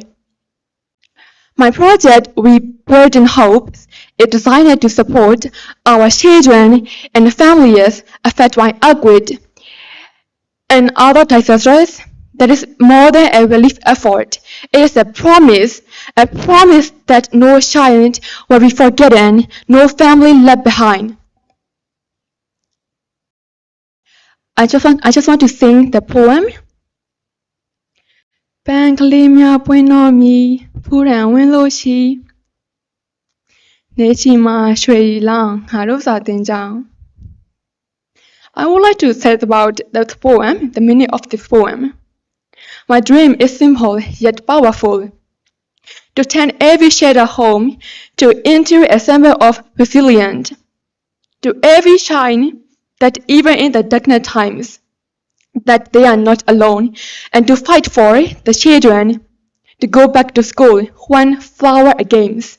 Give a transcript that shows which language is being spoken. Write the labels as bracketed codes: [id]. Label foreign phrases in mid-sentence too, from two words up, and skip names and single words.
[en] My project, We Burden Hope, is designed to support our children and families affected by earthquake and other disasters. That is more than a relief effort. It is a promise that no child will be forgotten, no family left behind. I just want to sing the poem. [my] ပန်းကလေးများပွင့်တော်မီဖူးရန်ဝင်လို့ရှိနေချီမှာရွှေလောင်ငါတို့စာသင်ကြောင်း [en] I would like to say about the poem, the meaning of this poem. My dream is simple yet powerful. To turn every shattered home into a symbol of resilience. To every shine that even in the darkest times, that they are not alone, and to fight for the children to go back to school when flower again.